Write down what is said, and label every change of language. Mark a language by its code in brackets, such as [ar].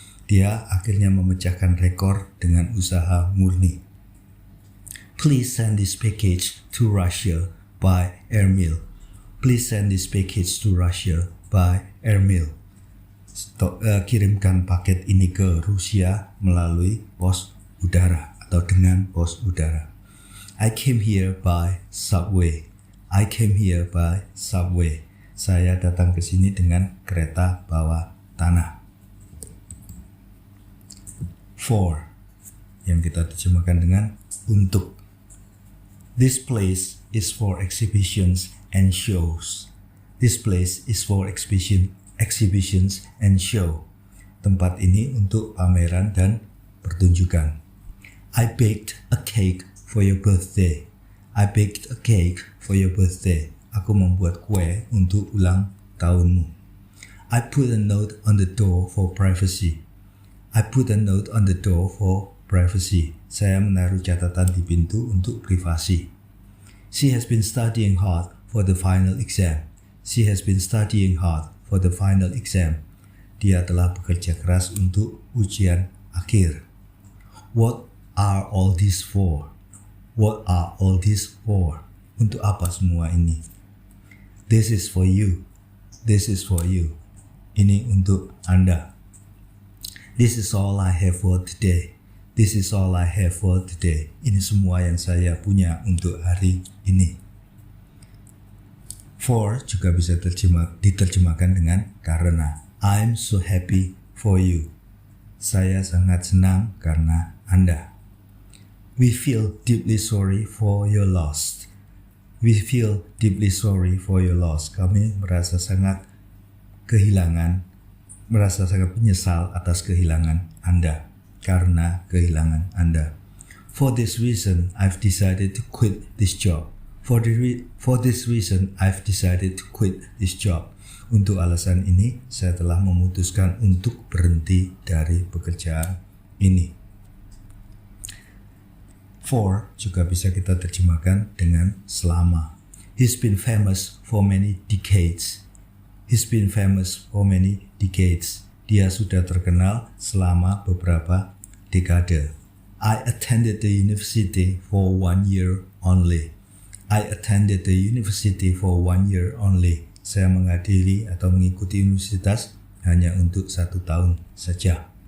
[id] Dia akhirnya memecahkan rekor dengan usaha murni. [en] Please send this package to Russia by airmail. Please send this package to Russia by airmail. [id] Kirimkan paket ini ke Rusia melalui pos udara atau dengan pos udara. [en] I came here by subway. I came here by subway. [id] Saya datang ke sini dengan kereta bawah tanah. For yang kita terjemahkan dengan untuk. [en] This place is for exhibitions and shows. This place is for exhibitions and show. [id] Tempat ini untuk pameran dan pertunjukan. [en] I baked a cake for your birthday. I baked a cake for your birthday. [id] Aku membuat kue untuk ulang tahunmu. [en] I put a note on the door for privacy. I put a note on the door for privacy. [id] Saya menaruh catatan di pintu untuk privasi. [en] She has been studying hard for the final exam. She has been studying hard for the final exam. [id] Dia telah bekerja keras untuk ujian akhir. [en] What are all this for? What are all this for? [id] Untuk apa semua ini? [en] This is for you. This is for you. [id] Ini untuk Anda. [en] This is all I have for today. This is all I have for today. [id] Ini semua yang saya punya untuk hari ini. For juga bisa diterjemahkan dengan karena. [en] I'm so happy for you. [id] Saya sangat senang karena Anda. [en] We feel deeply sorry for your loss. We feel deeply sorry for your loss. [id] Kami merasa sangat menyesal atas kehilangan Anda. Karena kehilangan Anda. [en] For this reason, I've decided to quit this job. For this reason, I've decided to quit this job. [id] Untuk alasan ini, saya telah memutuskan untuk berhenti dari pekerjaan ini. For juga bisa kita terjemahkan dengan selama. [en] He's been famous for many decades. He's been famous for many decades. [id] Dia sudah terkenal selama beberapa dekade. [en] I attended the university for 1 year only. I attended the university for 1 year only. [id] Saya menghadiri atau mengikuti universitas hanya untuk 1 tahun saja.